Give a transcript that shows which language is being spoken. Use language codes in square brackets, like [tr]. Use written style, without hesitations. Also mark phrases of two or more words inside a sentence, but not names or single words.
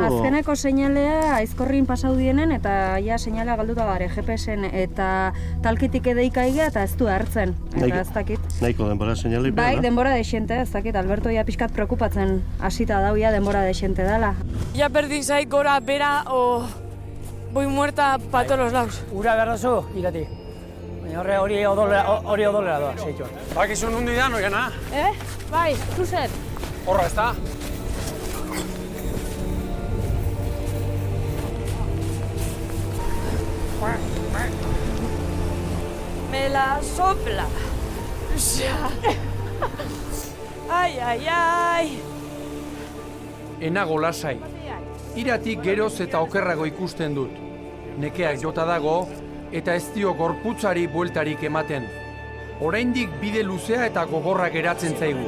[eu] Azkeneko seinalea Aizkorrin pasaudienen eta ja seinalea galduta gare GPS-en eta talkitik edeika egia eta ez du hartzen. Eta ez dakit. Nahiko denbora seinale Bai, denbora desente, ez dakit. Alberto ja pixkat preokupatzen hasita dau ja denbora desente dela. Ja berdin zait gora, bera, o... [es] Voy muerta pa todos los lados. [eu] Ura behar duzu, irati. Baina hori odolera doa, seitxuan. Bakizun hundi da, Oiana? Bai, zuzen. Horra, ez da? [es] Me la sopla. Ai, ai, ai. [eu] Enago lasai. Iratik geroz eta okerrago ikusten dut. Nekeak jota dago eta ez dio gorputzari bueltarik ematen. Oraindik bide luzea eta gogorra geratzen zaigu.